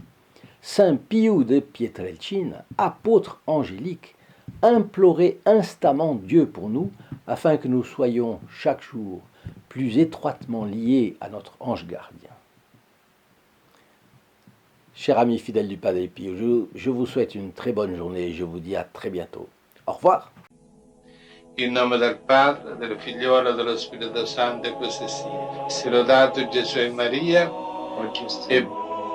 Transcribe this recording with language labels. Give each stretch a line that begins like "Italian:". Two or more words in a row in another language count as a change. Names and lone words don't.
French: Saint Pio de Pietrelcina, apôtre angélique, implorez instamment Dieu pour nous, afin que nous soyons chaque jour plus étroitement liés à notre ange gardien. Chers amis fidèles du Padre Pio, je vous souhaite une très bonne journée et je vous dis à très bientôt. Au revoir.
Italian: In nome del Padre, del Figliolo e dello Spirito Santo, e così sia. Sia lodato Gesù e Maria, e